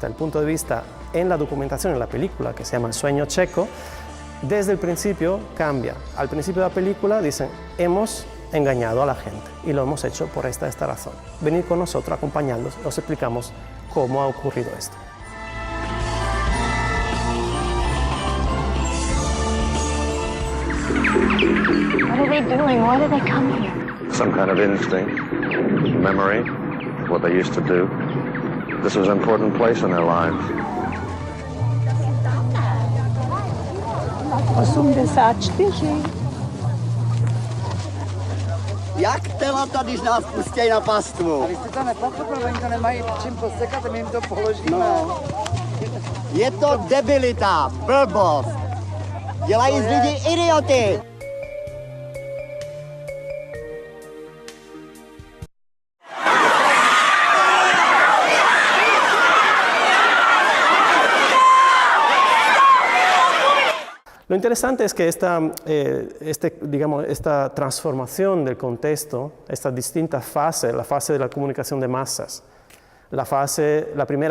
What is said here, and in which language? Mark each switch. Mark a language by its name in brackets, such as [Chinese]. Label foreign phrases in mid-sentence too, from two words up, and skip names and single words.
[Spanish] El punto de vista en la documentación, en la película, que se llama El sueño checo, desde el principio cambia. Al principio de la película dicen, hemos engañado a la gente y lo hemos hecho por esta razón. Venid con nosotros, acompañadnos, os explicamos cómo ha ocurrido esto. [English] What are they doing? Why did they come here? Some kind of instinct, memory, what they used to do. This was an important place in their lives. 84. [Czech] Jak telata, když nás pustějí na pastvu? A vy jste to nepochopil, oni to nemají čím posekat, my jim to položíme. No. Je to debilita, blbost. Dělají z lidí idioty. [Spanish] Lo interesante es que esta transformación del contexto, esta distinta fase, la fase de la comunicación de masas, la primera